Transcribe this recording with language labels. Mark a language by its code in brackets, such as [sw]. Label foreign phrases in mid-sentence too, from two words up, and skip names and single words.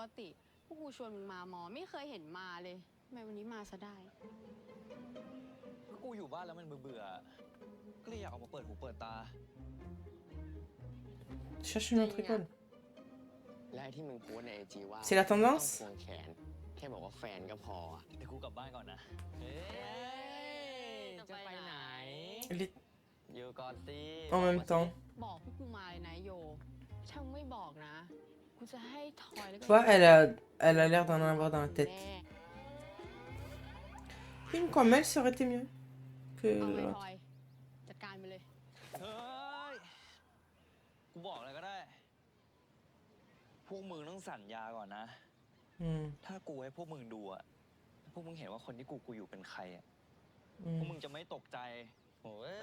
[th] เอ้าก็ปกติพวกกูชวนมึงมาหมอไม่เคยเห็นมาเลยทำไมวันนี้มาซะได้ ก็กูอยู่บ้านแล้วมันเบื่อๆก็เลยอยากออกมาเปิดหูเปิดตา [fr] Cherche une autre école. [th] และไอ้ที่มึงโพสต์ในไอจีว่า [fr] C'est la tendance [th] ต้องควงแขน แค่บอกว่าแฟนก็พออะ เดี๋ยวกูกลับบ้านก่อนนะ เฮ้ย จะไปไหน [fr] Les- [th] อยู่ก่อนสิ [fr] En même temps. [th] บอกพวกกูมาเลยนะโยถ้ามึงไม่บอกนะ กูจะให้ทอยแล้วก็ [fr] Tu vois, elle a l'air d'en avoir dans la tête. [th] แน่ [fr] Une comme elle, ça aurait été mieux que [th] เอาไง [fr] l'autre. [th] ทอย จัดการไปเลย เฮ้ย กูบอกเลยก็ได้ พวกมึงต้องสัญญาก่อนนะ Hmm, ถ้ากูให้พวกมึงดูอะพวกมึงเห็นว่าคนที่กูอยู่เป็นใครอะพ hmm. วกมึงจะไม่ตกใจโอ้ย